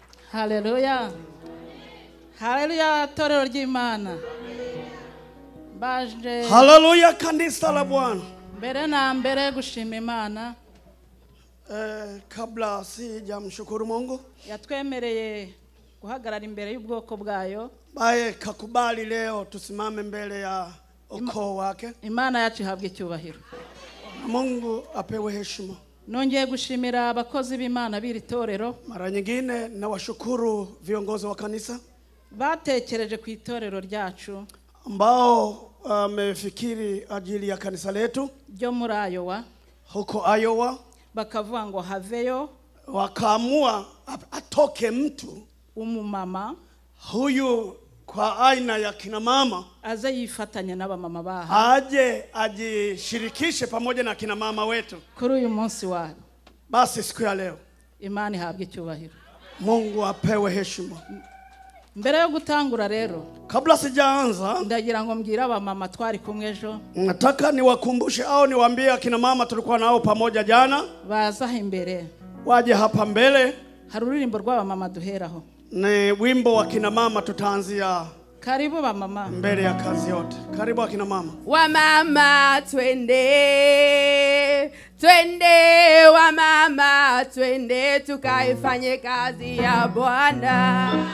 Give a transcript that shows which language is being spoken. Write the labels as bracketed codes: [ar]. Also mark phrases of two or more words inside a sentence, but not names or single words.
[rw] Haleluya. Haleluya torero ry'Imana. Baje. [sw] Haleluya kanisa la Bwana. [rw] Mbere na mbere gushima Imana. [sw] Kabla sijamshukuru Mungu, [rw] yatwemereye guhagarara imbere y'ubwoko bwayo. [sw] Bae kakubali leo tusimame mbele ya ukoo wake. [rw] Imana yacu ihabwe icyubahiro. [sw] Mungu apewe heshima. [rw] Nongeye gushimira abakozi b'Imana b'iri torero. [sw] Mara nyingine na washukuru viongozi wa kanisa [rw] batekereje ku itorero ryacu, [sw] ambao wamefikiri ajili ya kanisa letu [rw] ryo muri Iowa, [sw] huko Iowa, [rw] bakavuga ngo haveyo, [sw] wakaamua atoke mtu [rw] umumama [sw] huyu kwa aina ya kina mama [rw] aze yifatanya n'abamama baha, [sw] aje ajishirikishe pamoja na kina mama wetu [rw] kuri uyu munsi wa [sw] basi siku ya leo. [rw] Imana ihabwe icyubahiro. [sw] Mungu apewe heshima. [rw] Mbere yo gutangura rero, [sw] kabla sijaanza, [rw] ndagira ngo mbwira abamama twari kumwe ejo, [sw] nataka niwakumbushe au niwaambie kina mama tulikuwa nao pamoja jana, [rw] baza imbere, [sw] waje hapa mbele. [rw] Hari ururimbo rw'abamama duheraho, [sw] ni wimbo wa kina mama tutaanzia. Karibu ba mama mbele ya kazi yote. Karibu akina mama. Wa mama twende, twende wa mama twende tukaifanye kazi ya Bwana.